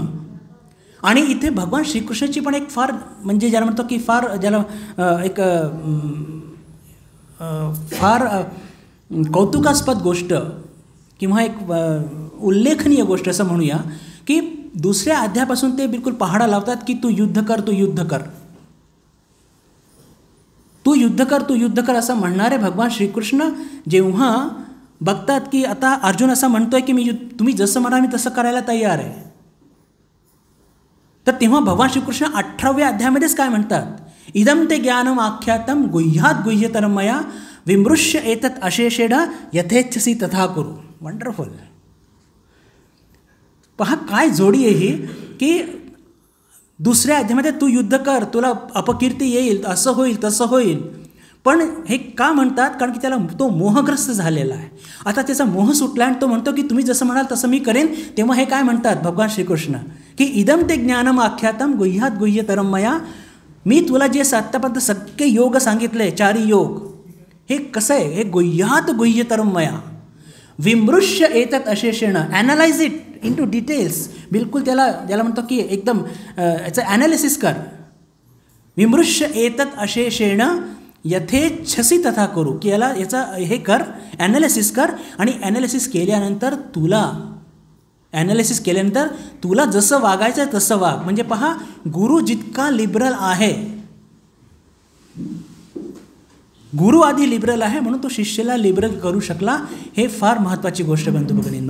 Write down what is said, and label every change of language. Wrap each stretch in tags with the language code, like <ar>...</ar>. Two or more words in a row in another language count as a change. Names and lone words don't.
<mr>आणि इथे भगवान श्रीकृष्णाची पण एक फार म्हणजे ज्याला म्हणतो की फार ज्याला एक फार कौतुकास्पद गोष्ट किंवा एक उल्लेखनीय गोष्ट असं म्हणूया की दुसऱ्या अध्यायापासून ते बिलकुल पहाडा लावतात की तू युद्ध कर, तू युद्ध कर, तू युद्ध कर, तू युद्ध कर असं म्हणणारे भगवान श्रीकृष्ण जेव्हा बघतात की आता अर्जुन असं म्हणतोय की तुम्ही जसं म्हणाल मी तसं करायला तयार आहे, तर तेव्हा भगवान श्रीकृष्ण 18व्या अध्यायामध्येच काय म्हणतात,</mr> <sa>इदम ते ज्ञानम आख्यातम गुह्यात गुह्यतरम मया विमृश्य एतत् अशेषेण यथेच्छसी तथा कुरु.</sa> <mr>वंडरफुल. पहा काय जोडी आहे ही, की दुसऱ्या अध्यायामध्ये तू युद्ध कर, तुला अपकीर्ती येईल, असं होईल तसं होईल, पण हे का म्हणतात, कारण की त्याला तो मोहग्रस्त झालेला आहे. आता त्याचा मोह सुटला आणि तो म्हणतो की तुम्ही जसं म्हणाल तसं मी करेन. तेव्हा हे काय म्हणतात भगवान श्रीकृष्ण की</mr> <sa>इदम ते ज्ञानम आख्यातम गुह्यात गुह्यतरम मया,</sa> <mr>मी तुला जे आत्तापर्यंत सगळे योग सांगितले, 4 योग, हे कसं आहे, हे</mr> <sa>गुह्यात गुह्यतरम मया विमृश्य एतत् अशेषेण,</sa> <en>analyze it in to details,</en> <mr>बिलकुल ज्याला म्हणतो की एकदम याचं ॲनालिसिस कर.</mr> <sa>विमृश्य एतत् अशेषेण यथेच्छसी तथा करू,</sa> <mr>की याचा हे कर, ॲनालिसिस कर, आणि ॲनालिसिस केल्यानंतर तुला जसं वागायचं आहे तसं वाग. म्हणजे पहा, गुरु जितका लिबरल आहे, गुरु आधी लिबरल आहे म्हणून तो शिष्याला लिबरल करू शकला, हे फार महत्त्वाची गोष्ट बंधू भगिनींनो.</mr>